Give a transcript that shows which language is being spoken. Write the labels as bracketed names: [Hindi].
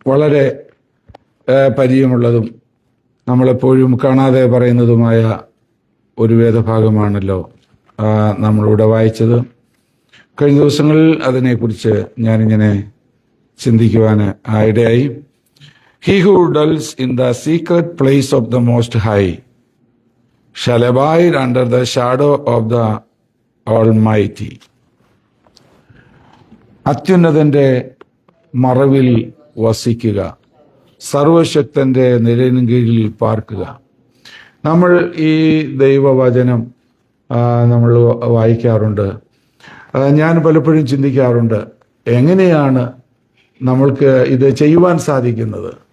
[Malayalam] വളരെ പരിചയമുള്ളതും നമ്മളെപ്പോഴും കാണാതെ പറയുന്നതുമായ ഒരു വേദഭാഗമാണല്ലോ നമ്മളിവിടെ വായിച്ചത്. കഴിഞ്ഞ ദിവസങ്ങളിൽ അതിനെക്കുറിച്ച് ഞാനിങ്ങനെ ചിന്തിക്കുവാൻ ഇടയായി. [English] He who dwells in the secret place of the Most High shall abide under the shadow of the Almighty. [Malayalam] അത്യുന്നതന്റെ മറവിൽ വസിക്കുക, സർവശക്തന്റെ നിഴലിൻ കീഴിൽ പാർക്കുക. നമ്മൾ ഈ ദൈവവചനം നമ്മൾ വായിക്കാറുണ്ട്. ഞാൻ പലപ്പോഴും ചിന്തിക്കാറുണ്ട്, എങ്ങനെയാണ് നമ്മൾക്ക് ഇത് ചെയ്യുവാൻ സാധിക്കുന്നത്?